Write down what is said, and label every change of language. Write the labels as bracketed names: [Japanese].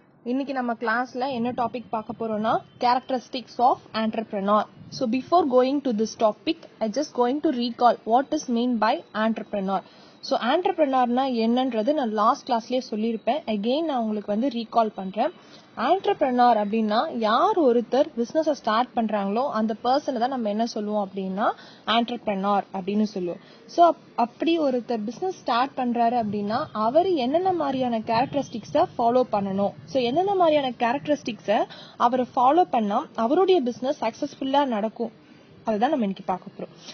[Tamil] இன்னைக்கு நம்ம கிளாஸ்ல என்ன டாபிக் பார்க்க போறோம்னா [English] characteristics of entrepreneur. So before going to this topic, I just going to recall what is mean by entrepreneur. [Tamil] So entrepreneurனா என்னன்றது நான் லாஸ்ட் கிளாஸ்லயே சொல்லியிருப்பேன். அகெயின் நான் உங்களுக்கு ரீகால் பண்றேன். entrepreneur அப்படின்னா யார் ஒருத்தர் பிசினஸ் ஸ்டார்ட் பண்றாங்களோ அந்த பர்சனை தான் நம்ம என்ன சொல்லுவோம் அப்படின்னா entrepreneur அப்படின்னு சொல்லுவோம். சோ அப்படி ஒருத்தர் பிசினஸ் ஸ்டார்ட் பண்றாரு அப்படின்னா அவர் என்னென்ன மாதிரியான கேரக்டரிஸ்டிக்ஸை ஃபாலோ பண்ணணும், ஸோ என்னென்ன மாதிரியான கேரக்டரிஸ்டிக்ஸை அவர் ஃபாலோ பண்ணா அவருடைய பிசினஸ் சக்சஸ்ஃபுல்லா நடக்கும், அதுதான் நம்ம இன்னைக்கு பார்க்க போறோம்.